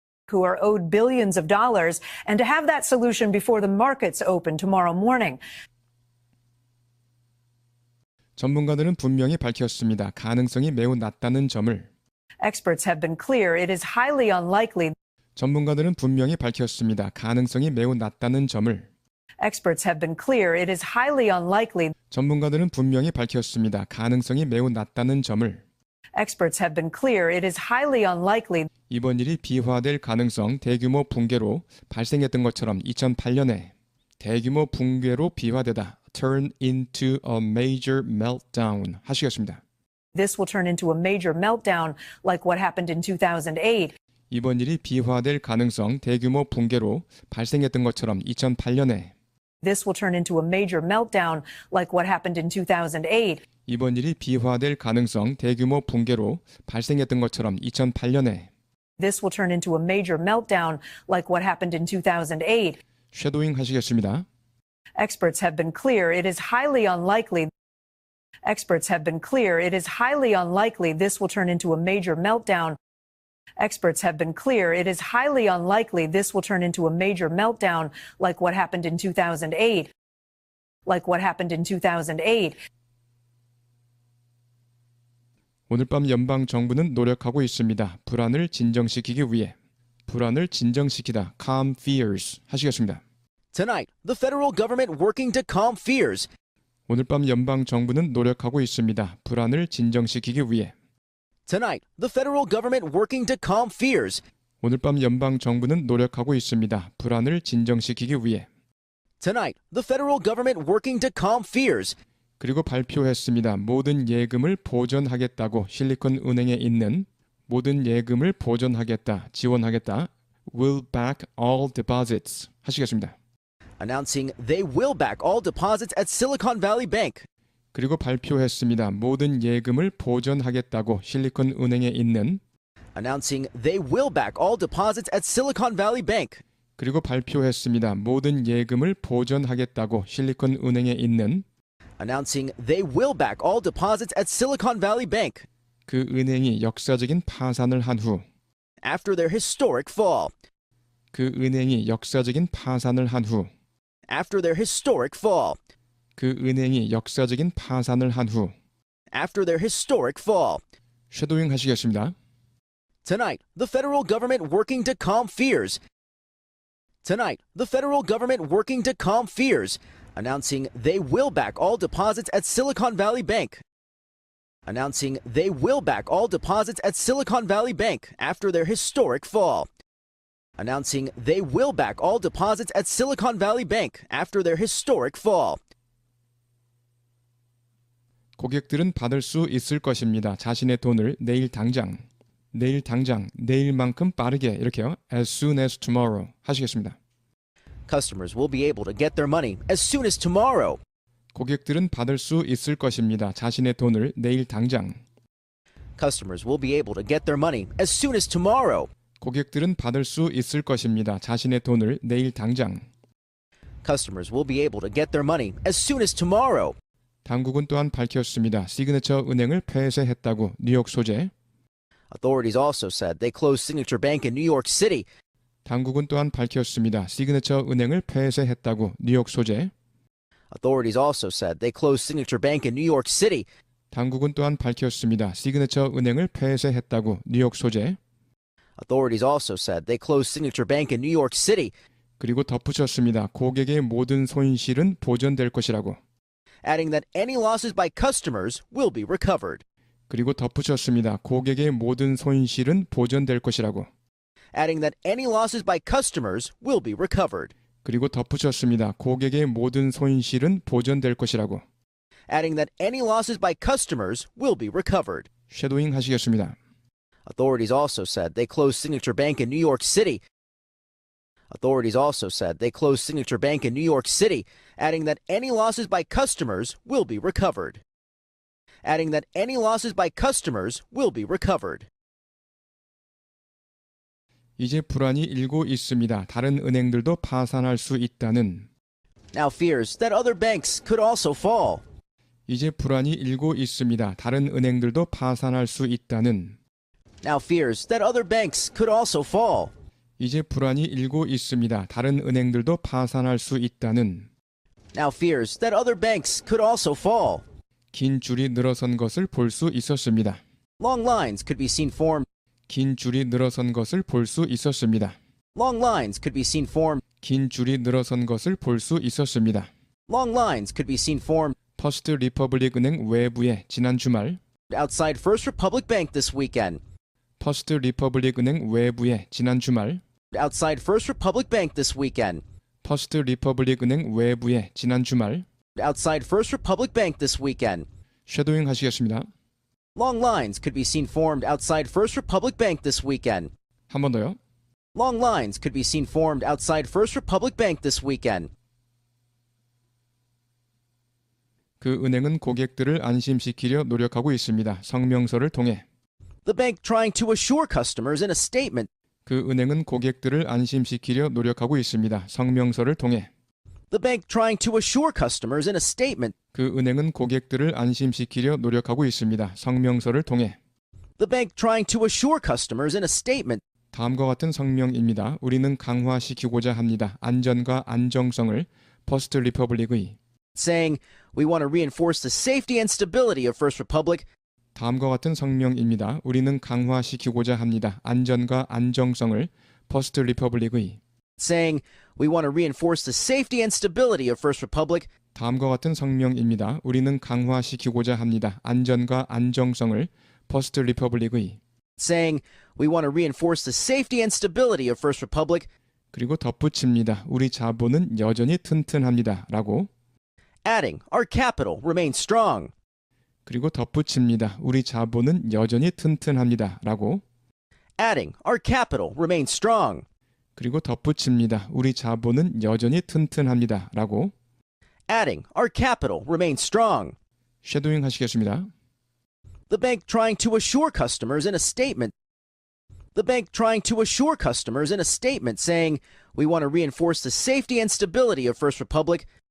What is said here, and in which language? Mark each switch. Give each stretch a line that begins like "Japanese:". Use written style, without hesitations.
English: Who are owed billions of dollars and to have that solution before the markets open tomorrow morning.
Korean: 전문가들은 분명히 밝혔습니다. 가능성이 매우 낮다는 점을.
English: Experts have been clear it is highly unlikely.
Korean: 전문가들은 분명히 밝혔습니다. 가능성이 매우 낮다는 점을.
English: Experts have been clear it is highly unlikely.
Korean: 전문가들은 분명히 밝혔습니다. 가능성이 매우 낮다는 점을.
English: Experts have been clear it is highly unlikely.
Korean: 이번 일이 비화될 가능성 대규모 붕괴로 발생했던 것처럼 2008년에 대규모 붕괴로 비화되다.
English: Turn into a major meltdown
Korean: 하시겠습니다.
English: This will turn into a major meltdown like what happened in 2008.
Korean: 이번 일이 비화될 가능성 대규모 붕괴로 발생했던 것처럼 2008년에
English: This will turn into a major meltdown like what happened in 2008.
Korean: 이번 일이 비화될 가능성 대규모 붕괴로 발생했던 것처럼 2008년에
English: This will turn into a major meltdown like what happened in 2008.
Korean: 쉐도잉 하시겠습니다.
English: Experts have been clear it is highly unlikely. Experts have been clear it is highly unlikely this will turn into a major meltdown. Experts have been clear it is highly unlikely this will turn into a major meltdown like what happened in 2008. Like what happened in 2008.
Korean: 오늘 밤 연방 정부는 노력하고 있습니다. 불안을 진정시키기 위해. 불안을 진정시키다.
English: Calm fears
Korean: 하시겠습니다.
English: Tonight, the federal government working to calm fears.
Korean: 오늘 밤 연방 정부는 노력하고 있습니다. 불안을 진정시키기 위해.
English: Tonight, the federal government working to calm fears.
Korean: 오늘 밤 연방 정부는 노력하고 있습니다. 불안을 진정시키기 위해.
English: Tonight, the federal government working to calm fears.
Korean: 그리고 발표했습니다. 모든 예금을 보전하겠다고 실리콘 은행에 있는 모든 예금을 보전하겠다, 지원하겠다.
English: Will back all deposits 하시겠습니다. Announcing they will back all deposits at Silicon Valley Bank.
Korean: 그리고 발표했습니다. 모든 예금을 보전하겠다고 실리콘 은행에 있는
English: Announcing they will back all deposits at Silicon Valley Bank.
Korean: 그리고 발표했습니다. 모든 예금을 보전하겠다고 실리콘 은행에 있는
English: Announcing they will back all deposits at Silicon Valley Bank.
Korean: 그 은행이 역사적인 파산을 한 후
English: After their historic fall.
Korean: 그 은행이 역사적인 파산을 한 후
English: After their historic fall.
Korean: 그 은행이 역사적인 파산을 한 후
English: After their historic fall.
Korean: 쉐도잉 하시겠습니다.
English: Tonight, the federal government working to calm fears. Tonight, the federal government working to calm fears. Announcing they will back all deposits at Silicon Valley Bank. Announcing they will back all deposits at Silicon Valley Bank after their historic fall. Announcing they will back all deposits at Silicon Valley Bank after their historic fall.
Korean: 고객들은 받을 수 있을 것입니다. 자신의 돈을 내일 당장, 내일만큼 빠르게 이렇게요.
English: As soon as tomorrow
Korean: 하시겠습니다.
English: Customers will be able to get their money as soon as tomorrow.
Korean: 고객들은 받을 수 있을 것입니다. 자신의 돈을 내일 당장.
English: Customers will be able to get their money as soon as tomorrow.
Korean: 고객들은 받을 수 있을 것입니다. 자신의 돈을 내일 당장.
English: Customers will be able to get their money as soon as tomorrow.
Korean: 당국은 또한 밝혔습니다. 시그니처 은행을 폐쇄했다고 뉴욕 소재.
English: Authorities also said they closed Signature Bank in New York City.
Korean: 당국은 또한 밝혔습니다. 시그니처 은행을 폐쇄했다고 뉴욕 소재.
English: Authorities also said they closed Signature Bank in New York City.
Korean: 당국은 또한 밝혔습니다. 시그니처 은행을 폐쇄했다고 뉴욕 소재.
English: Authorities also said they closed Signature Bank in New York City.
Korean: 그리고 덧붙였습니다. 고객의 모든 손실은 보전될 것이라고.
English: Adding that any losses by customers will be recovered.
Korean: 그리고 덧붙였습니다. 고객의 모든 손실은 보전될 것이라고.
English: Adding that any losses by customers will be recovered.
Korean: 그리고 덧붙였습니다. 고객의 모든 손실은 보전될 것이라고.
English: Adding that any losses by customers will be recovered.
Korean: 쉐도잉 하시겠습니다.
English: Authorities also said they closed Signature Bank in New York City. Authorities also said they closed Signature Bank in New York City, adding that any losses by customers will be recovered. Adding that any losses by customers will be recovered.
Korean: 이제 불안이 일고 있습니다. 다른 은행들도 파산할 수 있다는.
English: Now fears that other banks could also fall.
Korean: 이제 불안이 일고 있습니다. 다른 은행들도 파산할 수 있다는.
English: Now fears that other banks could also fall.
Korean: 이제 불안이 일고 있습니다. 다른 은행들도 파산할 수 있다는.
English: Now fears that other banks could also fall.
Korean: 긴 줄이 늘어선 것을 볼 수 있었습니다.
English: Long lines could be seen formed.
Korean: 긴 줄이 늘어선 것을 볼 수 있었습니다.
English: Long lines could be seen formed.
Korean: 긴 줄이 늘어선 것을 볼 수 있었습니다.
English: Long lines could be seen formed.
Korean: 퍼스트 리퍼블릭 은행 외부에 지난 주말.
English: Outside First Republic Bank this weekend.
Korean: 퍼스트 리퍼블릭 은행 외부에 지난 주말.
English: Outside First Republic Bank this weekend.
Korean: 퍼스트 리퍼블릭 은행 외부에 지난 주말.
English: Outside First Republic Bank this weekend.
Korean: 쉐도잉 하시겠습니다.
English: Long lines could be seen formed outside First Republic Bank this weekend.
Korean: 한 번 더요.
English: Long lines could be seen formed outside First Republic Bank this weekend.
Korean: 그 은행은 고객들을 안심시키려 노력하고 있습니다. 성명서를 통해.
English: The bank trying to assure customers in a statement.
Korean: 그 은행은 고객들을 안심시키려 노력하고 있습니다. 성명서를 통해.
English: The bank trying to assure customers in a statement.
Korean: 그 은행은 고객들을 안심시키려 노력하고 있습니다. 성명서를 통해.
English: The bank trying to assure customers in a statement.
Korean: 다음과 같은 성명입니다. 우리는 강화시키고자 합니다. 안전과 안정성을 퍼스트 리퍼블릭의.
English: Saying, we want to reinforce the safety and stability of First Republic.
Korean: 다음과 같은 성명입니다. 우리는 강화시키고자 합니다. 안전과 안정성을 퍼스트 리퍼블릭의.
English: Saying, we want to reinforce the safety and stability of First Republic.
Korean: 다음과 같은 성명입니다. 우리는 강화시키고자 합니다. 안전과 안정성을 퍼스트 리퍼블릭의.
English: Saying, we want to reinforce the safety and stability of First Republic.
Korean: 그리고 덧붙입니다. 우리 자본은 여전히 튼튼합니다. 라고.
English: Adding, our capital remains strong.
Korean: 그리고 덧붙입니다. 우리 자본은 여전히 튼튼합니다. 라고.
English: Adding, our capital remains strong.
Korean: 그리고 덧붙입니다. 우리 자본은 여전히 튼튼합니다. 라고.
English: Adding, our capital remains strong.
Korean: 쉐도잉 하시겠습니다.
English: The bank trying to assure customers in a statement. The bank trying to assure customers in a statement saying, we want to reinforce the safety and stability of First Republic.